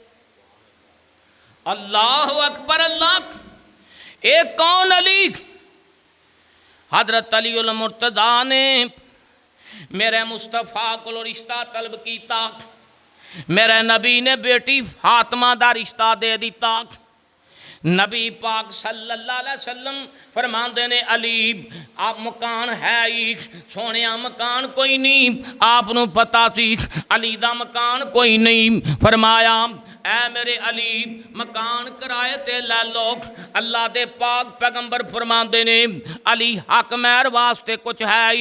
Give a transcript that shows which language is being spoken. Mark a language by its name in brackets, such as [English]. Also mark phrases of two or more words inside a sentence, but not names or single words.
[Arabic] الله أكبر. [Punjabi] اللہ اک کون؟ علی. [Urdu] حضرت علی المرتضیٰ نے میرے مصطفیٰ کو رشتہ طلب کیا. [Punjabi] میرے نبی نے بیٹی فاطمہ دا رشتہ دے دتا. نبی پاک [Arabic] صلى الله عليه وسلم [Punjabi] فرماندے نے علی آپ مکان ہے ہی سونے مکان کوئی نہیں، آپنوں پتا سی علی دا مکان کوئی نہیں. فرمایا اے میرے علی مکان کرائے تے لے لو. اللہ دے پاک پیغمبر فرماتے نے علی حق مہر واسطے کجھ ہے ہی.